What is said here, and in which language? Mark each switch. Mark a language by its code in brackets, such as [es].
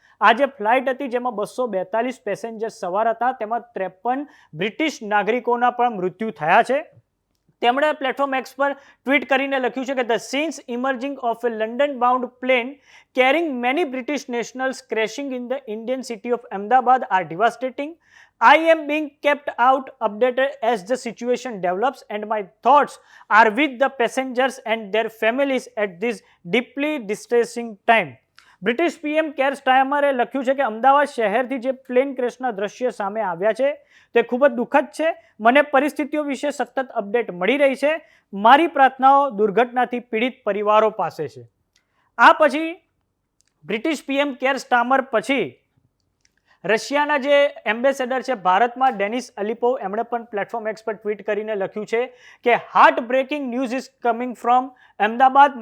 [gu] આ જે ફ્લાઇટ હતી જેમાં 242 પેસેન્જર સવાર હતા, તેમાં 53 બ્રિટિશ નાગરિકોના પણ મૃત્યુ થયા છે. તેમણે પ્લેટફોર્મ એક્સ પર ટ્વીટ કરીને લખ્યું છે કે [en] The scenes emerging of a London bound plane carrying many British nationals crashing in the Indian city of Ahmedabad are devastating. I am being kept out updated as the situation develops and my thoughts are with the passengers and their families at this deeply distressing time. [gu] British PM care સ્ટાર્મરે લખ્યું છે કે અમદાવાદ શહેરથી જે plane ક્રેશના દ્રશ્ય સામે આવ્યા છે તે ખૂબ જ દુઃખદ છે. મને પરિસ્થિતિઓ વિશે સતત અપડેટ મળી રહી છે. મારી પ્રાર્થનાઓ દુર્ઘટનાથી પીડિત પરિવારો પાસે છે. આ પછી બ્રિટિશ પીએમ કેર સ્ટાર્મર પછી રશિયાના જે એમ્બેસેડર છે ભારતમાં ડેનિસ અલિપોવ, એમણે પણ પ્લેટફોર્મ એક્સ પર ટ્વીટ કરીને લખ્યું છે કે [en] Heart breaking news is coming from Ahmedabad.